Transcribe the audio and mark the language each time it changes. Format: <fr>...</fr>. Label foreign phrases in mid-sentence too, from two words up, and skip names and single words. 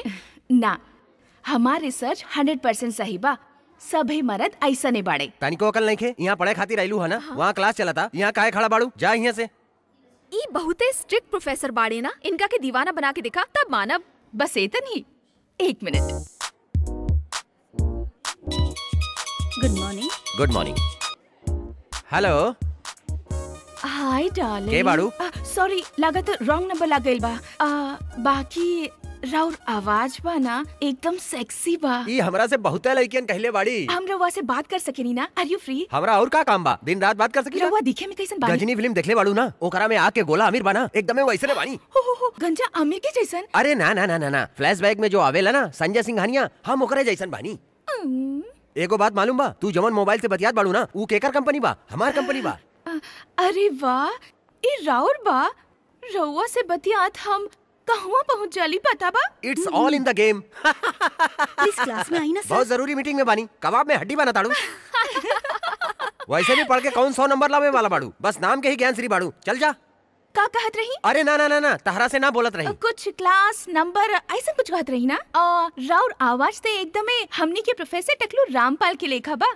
<bho>ना, हमार रिसर्च 100% सही बा। सभी मर्द ऐसा नहीं बाड़े। तानिको अकल नहीं खे, यहाँ पढ़े खातिर आइलू है ना? वहाँ क्लास चला था, यहाँ काहे खड़ा बाड़ू? जा यहाँ से। ई बहुते स्ट्रिक्ट प्रोफेसर बाड़े ना, इनका के दीवाना बना के दिखा तब मानब। बस इतन ही। 1 मिनट।</bho> <en>good morning. good morning. hello. hi darling.</en> <bho>के बाड़ू? सॉरी, लागत</bho> <en>wrong number</en> <bho>लग गइल बा। बाकी राउर आवाज बा ना एकदम सेक्सी बा। ई हमरा से बहुते लड़कियन कहले बाड़ी। हम रउआ से बात कर सकेनी ना?</bho> <en>are you free?</en> <bho>हमरा और का काम बा? दिन रात बात कर सकी। रउआ दिखे में कैसन बानी? गजनी फिल्म देखले बाड़ू ना? ओकरा में आके गोला अमीर बना, एकदम वैसे बानी। हो गंजा अमीर के जैसन? अरे ना ना ना ना ना, फ्लैशबैक में जो आवेला ना संजय सिंघानिया, हम ओकरे जैसन बानी। एगो बात मालूम बा? तू जवन मोबाइल से बतियात बाड़ू ना, ऊ केकर कंपनी बा? हमार कंपनी बा। अरे वाह, ई राउर बा। रउआ से बतियात हम कहवा पहुँच जाली पता बा?</bho> <en>it's all in the game.</en> <bho>प्लीज क्लास में आई ना सर। बहुत जरूरी मीटिंग में बानी, कबाब में हड्डी बना ताड़ू। वैसे भी पढ़ के कौन 100 नंबर लावे वाला बाड़ू? बस नाम के ही ज्ञान श्री बाड़ू। चल जा। का कहत रही? अरे ना ना ना ना, तहरा से ना बोलत रही। कुछ क्लास नंबर ऐसा कुछ कहत रही ना? राउर आवाज से एकदमे हमनी के प्रोफेसर टकलू रामपाल के लेखा बा।</bho>